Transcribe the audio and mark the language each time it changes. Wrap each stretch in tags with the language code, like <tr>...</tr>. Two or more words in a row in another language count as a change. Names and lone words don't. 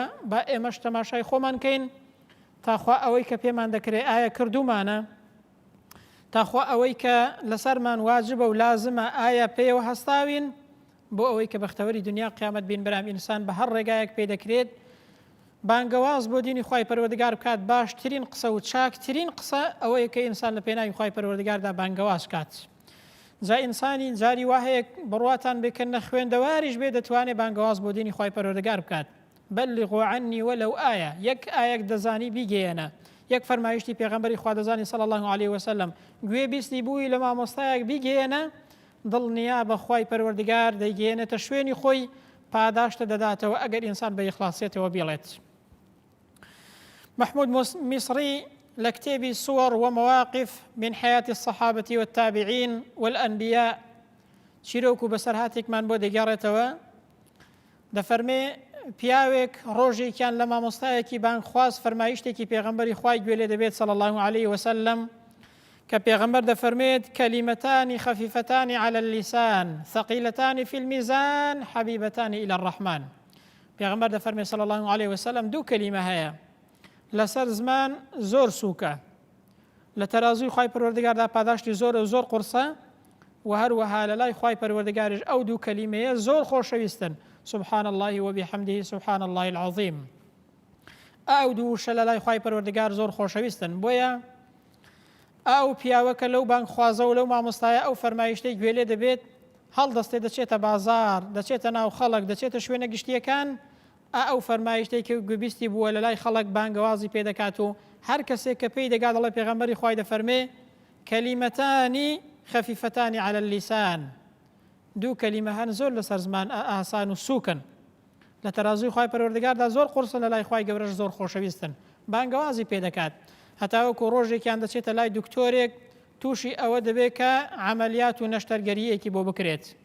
<ckb>با ئێمەش تەماشای خۆمان کەین تاخوا ئەوەی کە پێمان دەکرێت ئایا کردومانە، تاخوا ئەوەی کە لەسەرمان واجبە و لازمە ئایا پێوە هەستاوین، بۆ ئەوەی کە بەختەوەری دنیا قیامەت بین بەرام ئینسان بە هەر ڕێگایەک پێ دەکرێت بانگەواز بۆ دینی خوای پەروەردگار بکات. باشترین قسە و چاکترین قسە ئەوەیە کە ئینسان لە پێناوی خوای پەروەردگاردا بانگەواز کات. جا ئینسانی جاری وهەیەک بڕواتان بکەنە خوێندەواریش بێ دەتوانێت بانگەواز بۆ دینی خوای پەروەردگار بکات.</ckb> <ar>بلغوا عني ولو آية،</ar> <ckb>یەک ئایەک دەزانی بیگەێنە، یەک فەرمایشتی پێغەمبەری خوا دەزانی</ckb> <ar>صلی الله علیه وسلم،</ar> <ckb>گوێ بیستی بووی لە مامۆستایەک بیگەێنە، دڵنیا بە خوای پەروەردگار دەیگەێنێتە شوێنی خۆی، پاداشتە دەداتەوە ئەگەر ئینسان بە ئیخلاصێتەوە بێڵێت. محمود مصری لە کتێبی صور ومواقف من حياة الصحابة والتابعين والأنبياء چیرۆک و بەسەرهاتێکمان بۆ دەگەڕێتەوە، دەفەرمێ پیاوێک ڕۆژێکیان لە مامۆستایەکی بانگخواست فەرمایشتێکی پێغەمبەری خوای گوێ لێ دەبێت</ckb> <ar>صلی الله علیه وسلم،</ar> <ckb>کە پێغەمبەر دەفەرمێت</ckb> <ar>کەلیمەتانی خەفیفەتانی على اللسان ثقیلەتانی فی الميزان حەبیبەتانی إلى الرحمن.</ar> <ckb>پێغەمبەر دەفەرمێت</ckb> <ar>صلی الله علیه وسلم</ar> <ckb>دوو کەلیمە هەیە لەسەر زمان زۆر سووکە، لە تەرازوی خوای پەروەردگاردا پاداشتی زۆر و زۆر قورسە، و هەروەها لە لای خوای پەروەردگاریش ئەو دوو کەلیمەیە زۆر خۆشەویستن،</ckb> <ar>سبحان الله وبحمده سبحان الله العظيم.</ar> <ckb>ئەو دووشە لە لای خوای پەروەردگار زۆر خۆشەویستن. بۆیە ئەو پیاوەکە لەو بانگخوازە و لەو مامۆستایە ئەو فەرمایشتەی گوێ لێ دەبێت هەڵدەستێ دەچێتە بازار، دەچێتە ناو خەڵک، دەچێتە شوێنە گشتیەکان، ئەو فەرمایشتەی کە گوێبیستی بووە لە لای خەڵک بانگەوازی پێ دەکات و هەر کەسێک کە پێی دەگات دەڵێ پێغەمبەری خوای دەفەرمێ</ckb> <ar>کەلیمەتانی خەفیفەتانی على اللسان،</ar> <ckb>دوو کەلیمە هەن زۆر لەسەر زمان ئاسان و سووکن، لە تەرازوی خوای پەروەردگاردا زۆر قورسن، لە لای خوای گەورەش زۆر خۆشەویستن، بانگەوازی پێ دەکات. هەتاوەکو ڕۆژێکیان دەچێتە لای دکتۆرێک تووشی ئەوە دەبێت کە عملیات و نەشتەرگەریەکی بۆ بکرێت.</ckb>